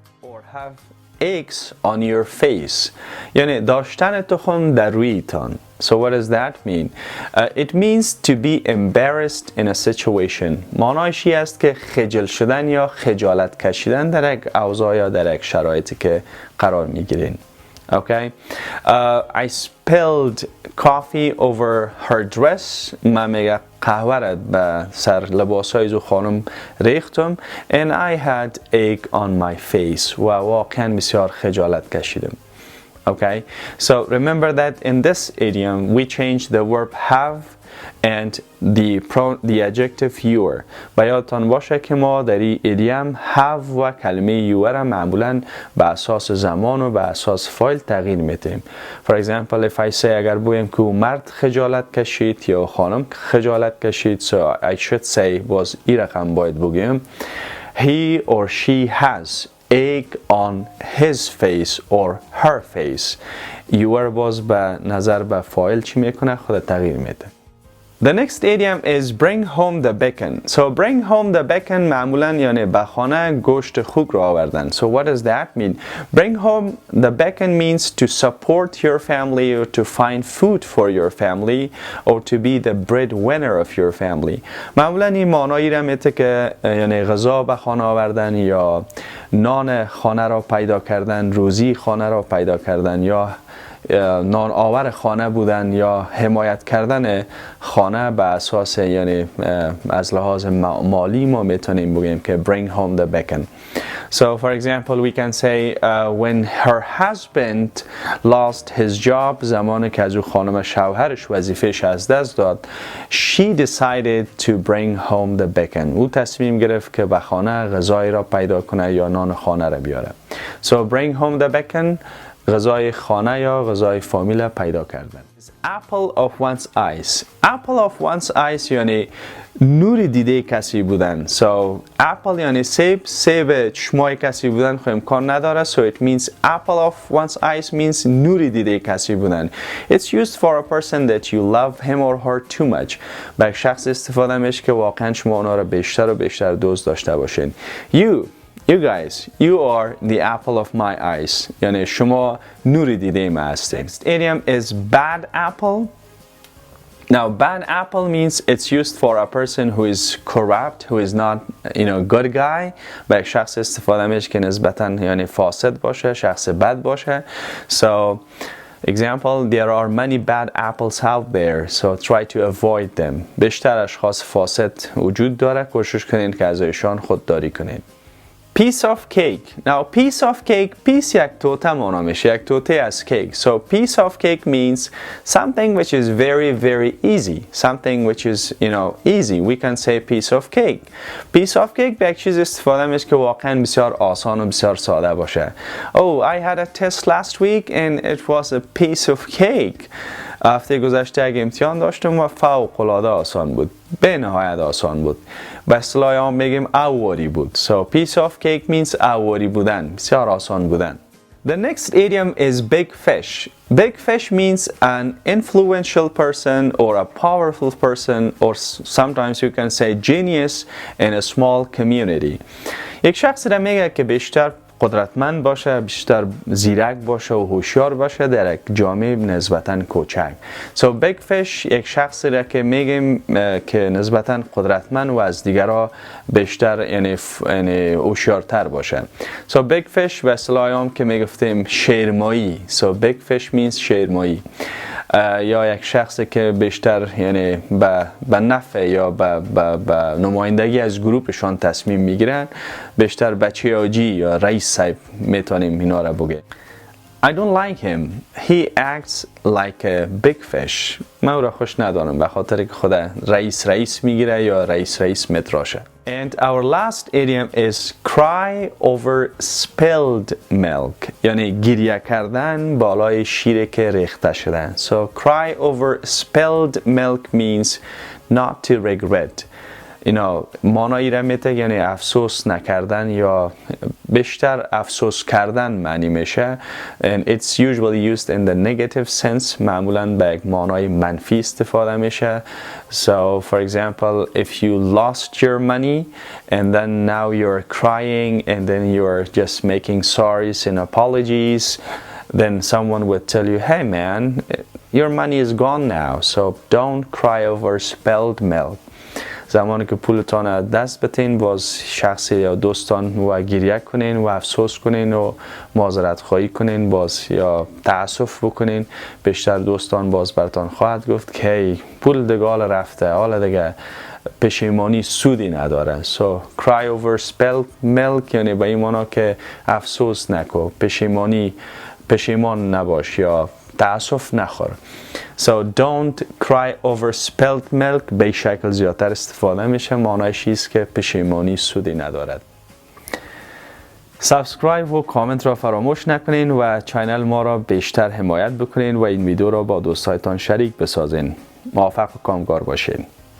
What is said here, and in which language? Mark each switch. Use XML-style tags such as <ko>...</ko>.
<en>Or have aches on your face.</en> <fa>یعنی داشتن تخم در رویتان.</fa> <en>So what does that mean? It means to be embarrassed in a situation.</en> <fa>معنایش این است که خجل شدن یا خجالت کشیدن در یک اوضاع یا در یک شرایطی که قرار میگیرین.</fa> <en>Okay? I spilled coffee over her dress.</en> <fa>من میگه قهوه را به سر لباسای زو خانم ریختم.</fa> <en>And I had ache on my face.</en> <fa>و واقعا بسیار خجالت کشیدم.</fa> <en>Okay, so remember that in this idiom we change the verb have and the adjective your.</en> <fa>و یادتان باشه که ما در این ایدیم have و کلمه your را معمولا به اساس زمان و به اساس فایل تغییر میتیم.</fa> <en>For example, if I say</en> <fa>اگر بگویم که مرد خجالت کشید</fa> <en>یا خانم خجالت کشید, so I should say</en> <fa>باز این رقم باید بگویم</fa> <en>he or she has egg on his face or her face.</en> <fa>your باز به نظر به فایل چی میکنه خود تغییر میده.</fa> <en>The next idiom is bring home the bacon. So bring home the bacon</en> <fa>معمولا یعنی به خانه گوشت خوک را آوردن.</fa> <en>So what does that mean? Bring home the bacon means to support your family or to find food for your family or to be the breadwinner of your family.</en> <fa>معمولا این معنایی را میده که یعنی غذا به خانه آوردن یا نان خانه را پیدا کردن, روزی خانه را پیدا کردن یا نان آور خانه بودن یا حمایت کردن خانه به اساس یعنی از لحاظ مالی ما میتونیم بگیم که</fa> <en>bring home the bacon. So for example we can say when her husband lost his job,</en> <fa>زمانی که از او خانم شوهرش وظیفه‌اش از دست داد,</fa> <en>she decided to bring home the bacon.</en> <fa>او تصمیم گرفت که به خانه غذایی را پیدا کنه یا نان خانه را بیاره.</fa> <en>So bring home the bacon</en> <fa>غذای خانه یا غذای فامیل پیدا کردن.</fa> <en>Apple of one's eyes. Apple of one's eyes</en> <fa>یعنی نور دیده کسی بودن.</fa> <en>So apple</en> <fa>یعنی سیب چشمای کسی بودن خب امکان نداره.</fa> <en>So it means apple of one's eyes means</en> <fa>نور دیده کسی بودن.</fa> <en>It's used for a person that you love him or her too much.</en> <fa>به شخص استفاده میشه که واقعا شما اونا را بیشتر و بیشتر دوست داشته باشین.</fa> <en>You guys, you are the apple of my eyes.</en> <fa>یعنی شما نور دیده ما هستید.</fa> <en>Next idiom is bad apple. Now, bad apple means it's used for a person who is corrupt, who is not, good guy.</en> <fa>به شخص استفاده میشه که نسبتاً یعنی فاسد باشه, شخص بد باشه.</fa> <en>So, example, there are many bad apples out there, so try to avoid them.</en> <fa>بیشتر اشخاص فاسد وجود داره, کوشش کنین که از ایشان خودداری کنین.</fa> <en>Piece of cake. Now, piece of cake, piece</en> <fa>یک توته معنا میشه, یک توته از cake.</fa> <en>So, piece of cake means something which is very, very easy. Something which is, easy. We can say piece of cake. Piece of cake</en> <fa>به یک چیز استفاده میشه که واقعا بسیار آسان و بسیار ساده باشه.</fa> <en>Oh, I had a test last week and it was a piece of cake.</en> <fa>هفته گذشته یک امتحان داشتم و فوق العاده آسان بود, به نهایت آسان بود. به اصطلاح عام میگیم آوری بود.</fa> <en>So piece of cake means</en> <fa>آوری بودن, بسیار آسان بودن.</fa> <en>The next idiom is big fish. Big fish means an influential person or a powerful person or sometimes you can say genius in a small community.</en> <fa>یک شخص را میگه که بیشتر قدرتمند باشه, بیشتر زیرک باشه و هوشیار باشه در یک جامعه نسبتاً کوچک.</fa> <en>So big fish</en> <fa>یک شخصی را که میگیم که نسبتاً قدرتمند و از دیگرها بیشتر یعنی هوشیارتر باشه.</fa> <en>So big fish</en> <fa>به اصطلاح عام که میگفتیم شیرمایی.</fa> <en>So big fish means شیرمایی.</en> <fa>یا یک شخصی که بیشتر یعنی به نفع یا به نمایندگی از گروپشان تصمیم میگیرن, بیشتر بچه آجی یا رئیس صاحب میتونیم اینا را بگیم.</fa> <en>I don't like him. He acts like a big fish.</en> <fa>من او را خوش ندارم به خاطر که خود رئیس میگیره یا رئیس میتراشه.</fa> <en>And our last idiom is cry over spilled milk.</en> <fa>یعنی گریه کردن بالای شیر که ریخته شده.</fa> <en>So cry over spilled milk means not to regret.</en> <fa>معنایی را میده یعنی افسوس نکردن یا بیشتر افسوس کردن معنی میشه.</fa> <en>And it's usually used in the negative sense.</en> <fa>معمولاً به یک معنای منفی استفاده میشه.</fa> <en>So for example, if you lost your money and then now you're crying and then you're just making sorries and apologies, then someone would tell you, hey man, your money is gone now, so don't cry over spilled milk.</en> <fa>زمانی که پولتان از دست بتین باز شخصی یا دوستان و گریه کنین و افسوس کنین و معذرت خواهی کنین باز یا تأسف بکنین, بیشتر دوستان باز براتان خواهد گفت که پول دگال رفته, حالا دیگه پشیمانی سودی نداره.</fa> <en>So cry over spilled milk</en> <fa>یعنی به این معنی که افسوس نکن, پشیمان نباش یا تأسف نخور.</fa> <en>So don't cry over spilled milk</en> <fa>به این شکل زیادتر استفاده میشه. معنایش است که پشیمانی سودی ندارد. سابسکرایب و کامنت را فراموش نکنین و چینل ما را بیشتر حمایت بکنین و این ویدیو را با دوستایتان شریک بسازین. موفق و کامگار باشین.</fa>